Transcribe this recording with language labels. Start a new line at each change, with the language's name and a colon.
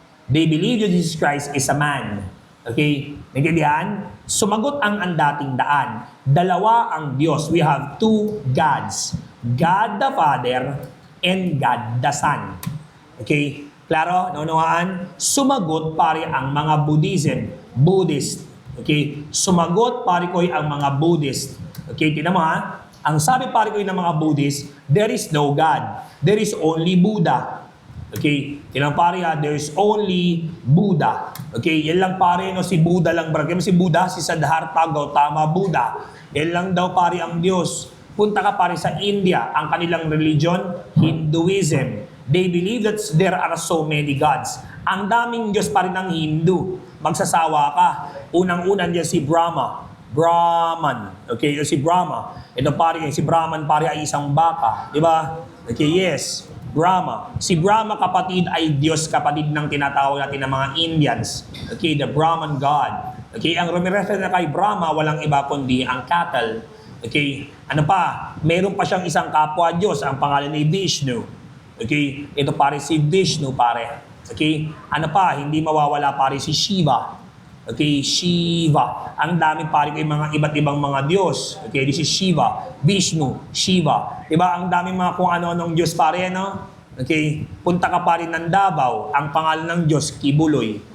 English: They believe that Jesus Christ is a man.
Filipino: Okay? Nagkalihan? Sumagot ang andating daan. Dalawa ang Diyos.
English: We have 2 gods. God the Father and God the Son.
Filipino: Okay? Klaro? Naunawaan? Sumagot pare ang mga Buddhist. Okay? Sumagot pare ko ang mga Buddhist. Okay? Tingnan mo ha? Ang sabi pare ko ng mga Buddhist,
English: there is no God. There is only Buddha. Okay?
Filipino: Tingnan pare ha?
English: There is only Buddha.
Filipino: Okay? Yan lang pare, no? Si Buddha lang. Kaya si Buddha, si Siddhartha Gautama Buddha. Yan lang daw pare ang Diyos. Punta ka pare sa India. Ang kanilang religion, Hinduism.
English: They believe that there are so many gods.
Filipino: Ang daming Diyos pa rin ng Hindu. Magsasawa ka. Unang-unan niya si Brahma. Brahman. Okay, si Brahma. Ito pare, si Brahman pare ay isang baka. Di ba? Okay, yes. Brahma. Si Brahma, kapatid, ay Diyos, kapatid ng tinatawag natin ng mga Indians. Okay,
English: the Brahman God.
Filipino: Okay, ang rumirefer na kay Brahma, walang iba kundi ang cattle. Okay, ano pa? Meron pa siyang isang kapwa Diyos, ang pangalan ni Vishnu. Okay, ito pare si Vishnu pare. Okay, ano pa? Hindi mawawala pare si Shiva. Okay, Shiva. Ang dami pare ko yung mga iba't ibang mga Diyos.
English: Okay, this is Shiva, Vishnu, Shiva.
Filipino: Diba? Ang dami mga kung ano-anong Diyos pare, no? Okay, punta ka pare ng Davao, ang pangalan ng Diyos, Kibuloy.